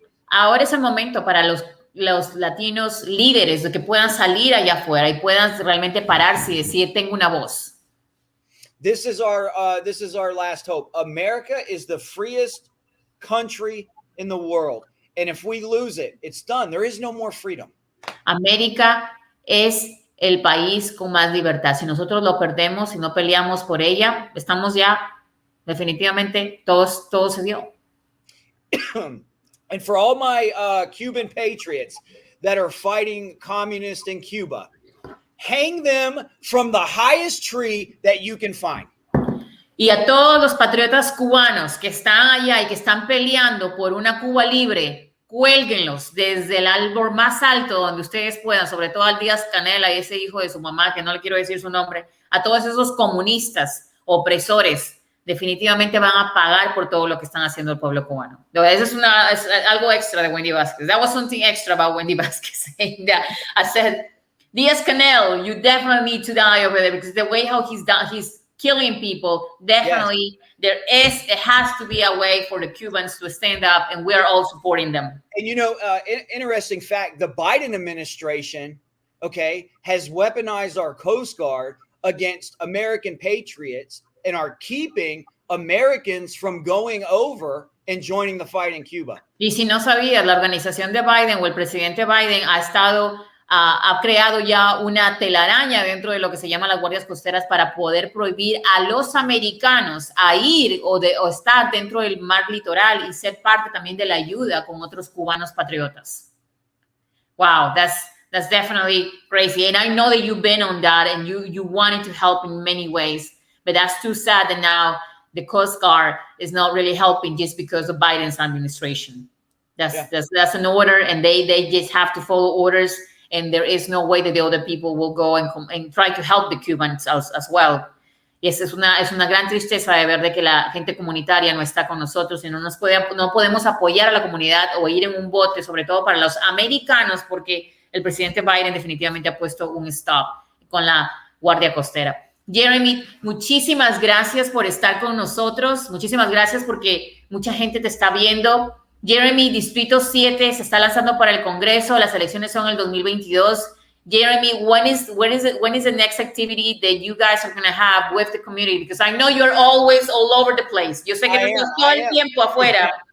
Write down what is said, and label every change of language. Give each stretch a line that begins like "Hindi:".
Spanish: Ahora es el momento para los latinos líderes de que puedan salir allá afuera y puedan realmente pararse y decir, tengo una voz.
English: This is our last hope. America is the freest country in the world. And if we lose it, it's done. There is no more freedom.
Spanish: América es el país con más libertad. Si nosotros lo perdemos, si no peleamos por ella, estamos ya definitivamente todo se dio.
English: And for all my Cuban patriots that are fighting communists in Cuba, hang them from the highest tree that you can find.
Spanish: Y a todos los patriotas cubanos que están allá y que están peleando por una Cuba libre, cuélguenlos desde el árbol más alto donde ustedes puedan, sobre todo al Díaz Canela y ese hijo de su mamá, que no le quiero decir su nombre, a todos esos comunistas, opresores, definitivamente van a pagar por todo lo que están haciendo el pueblo cubano. Eso es algo extra de Wendy Vázquez.
English: That was something extra about Wendy Vázquez. I said, Díaz-Canel, you definitely need to die over there because the way how he's killing people, definitely yes. It has to be a way for the Cubans to stand up, and we are all supporting them. And you know, interesting fact, the Biden administration, okay, has weaponized our Coast Guard against American patriots and are keeping Americans from going over and joining the fight in Cuba.
Spanish: Y si no sabías, la organización de Biden o el presidente Biden ha creado ya una telaraña dentro de lo que se llama las guardias costeras para poder prohibir a los americanos a ir o estar dentro del mar litoral y ser parte también de la ayuda con otros cubanos patriotas.
English: Wow, that's that's definitely crazy. And I know that you've been on that and you wanted to help in many ways, but that's too sad that now the Coast Guard is not really helping just because of Biden's administration. That's an order, and they just have to follow orders, and there is no way that the other people will go and try to help the Cubans as well.
Spanish: Y esa es una gran tristeza de ver de que la gente comunitaria no está con nosotros y no podemos apoyar a la comunidad o ir en un bote, sobre todo para los americanos, porque el presidente Biden definitivamente ha puesto un stop con la Guardia Costera. Jeremy, muchísimas gracias por estar con nosotros. Muchísimas gracias porque mucha gente te está viendo. Jeremy, Distrito 7 se está lanzando para el Congreso. Las elecciones son el 2022.
English: Jeremy, when is the next activity that you guys are going to have with the community? Because I know you're always all over the place.
Spanish: Yo sé que tú estás todo el tiempo afuera.